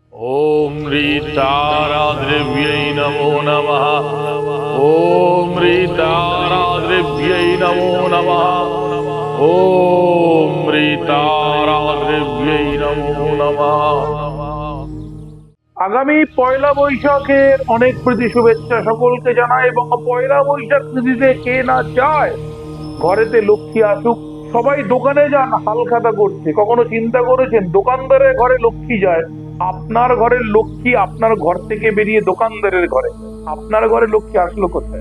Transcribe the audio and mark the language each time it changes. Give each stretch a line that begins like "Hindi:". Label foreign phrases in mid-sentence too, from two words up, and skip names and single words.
Sanskrit: ओम ह्रीताराद्रव्यै नमो नमः। ओम ह्रीताराद्रव्यै नमो नमः। ओम ह्रीताराद्रव्यै नमो नमः।
Bangla: আগামী পয়লা বৈশাখের অনেক প্রীতি শুভেচ্ছা সকলকে জানাই, এবং পয়লা বৈশাখ তিথিতে কে না চায় ঘরেতে লক্ষ্মী আসুক। সবাই দোকানে যান হালখাতা করতে, কখনো চিন্তা করেছেন দোকানদারের ঘরে লক্ষ্মী যায়? আপনার ঘরের লক্ষ্মী আপনার ঘর থেকে বেরিয়ে দোকানদারের ঘরে, আপনার ঘরে লক্ষ্মী আসলো কোথায়?